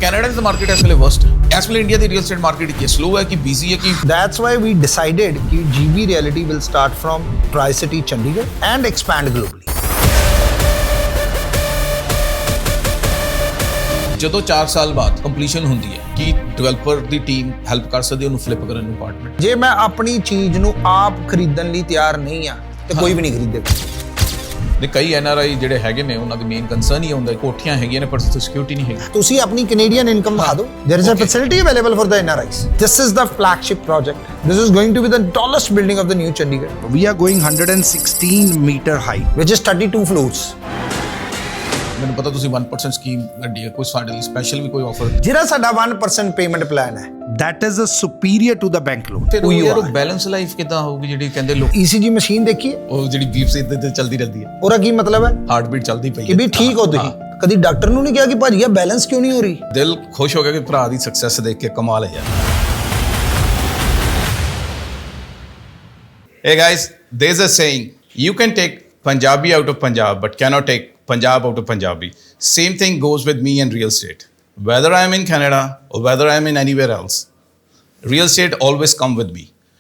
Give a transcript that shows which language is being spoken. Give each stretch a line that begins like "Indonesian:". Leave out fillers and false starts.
English: Canada is the market as well worst. As well India the real estate market is slow
Hindi: है कि
English: busy है कि That's why we decided
Hindi: कि
English: GB Realty will start from Tri-City Chandigarh and expand globally.
Punjabi: ਜਦੋਂ 4 ਸਾਲ ਬਾਅਦ completion ਹੁੰਦੀ ਹੈ ਕਿ ਡਿਵੈਲਪਰ ਦੀ ਟੀਮ ਹੈਲਪ ਕਰ ਸਕਦੀ ਉਹਨੂੰ ਫਲਿੱਪ ਕਰਨ ਨੂੰ ਅਪਾਰਟਮੈਂਟ। ਜੇ ਮੈਂ ਆਪਣੀ ਚੀਜ਼ ਨੂੰ ਆਪ ਖਰੀਦਣ ਲਈ ਤਿਆਰ ਨਹੀਂ ਆ ਤੇ ਕੋਈ ਵੀ ਨਹੀਂ ਖਰੀਦੇਗਾ। ਦੇ ਕਈ NRI ਜਿਹੜੇ ਹੈਗੇ ਨੇ ਉਹਨਾਂ ਦੀ ਮੇਨ ਕੰਸਰਨ ਹੀ ਹੁੰਦਾ ਕੋਠੀਆਂ ਹੈਗੀਆਂ ਨੇ ਪਰ ਸਿਕਿਉਰਿਟੀ ਨਹੀਂ ਹੈਗੀ। ਤੁਸੀਂ ਆਪਣੀ ਕੈਨੇਡੀਅਨ ਇਨਕਮ ਦਿਖਾ ਦਿਓ।
English: There is a facility available for the NRIs. This is the flagship project. This is going to be the tallest building of the new Chandigarh. We are going 116 meter high. Which is 32 floors.
Punjabi: ਮੈਨੂੰ ਪਤਾ ਤੁਸੀਂ 1% scheme ਕੱਢੀ ਹੈ ਕੋਈ ਸਾਡੇ ਲਈ special ਵੀ ਕੋਈ offer ਜਿਹੜਾ ਸਾਡਾ 1% ਪੇਮੈਂਟ ਪਲਾਨ ਹੈ
English: That is a superior to the bank loan.
Punjabi: ਤੇ ਉਹ ਬੈਲੈਂਸ ਲਾਈਫ ਕਿਦਾਂ ਹੋਊਗੀ ਜਿਹੜੀ ਕਹਿੰਦੇ ਲੋਕ ECG ਮਸ਼ੀਨ ਦੇਖੀ ਹੈ ਉਹ ਜਿਹੜੀ ਬੀਪ ਸੇ ਤੇ ਚੱਲਦੀ ਰਹਿੰਦੀ ਹੈ ਉਹਦਾ ਕੀ ਮਤਲਬ ਹੈ ਹਾਰਟ ਬੀਟ ਚੱਲਦੀ ਪਈ ਹੈ ਕਿ ਵੀ ਠੀਕ ਹੋ ਤੁਸੀਂ ਕਦੀ ਡਾਕਟਰ ਨੂੰ ਨਹੀਂ ਕਿਹਾ ਕਿ ਭਾਜੀ ਇਹ ਬੈਲੈਂਸ ਕਿਉਂ ਨਹੀਂ ਹੋ ਰਹੀ ਦਿਲ ਖੁਸ਼ ਹੋ ਗਿਆ ਕਿ ਭਰਾ ਦੀ ਸਕਸੈਸ ਦੇਖ ਕੇ ਕਮਾਲ ਹੈ ਯਾਰ
English: Hey guys, there's a saying, you can take Punjabi out of Punjab, but cannot take Punjab out of Punjabi. Same thing goes with me and real estate. Whether I'm in Canada or whether I'm in anywhere else, real estate always come with me.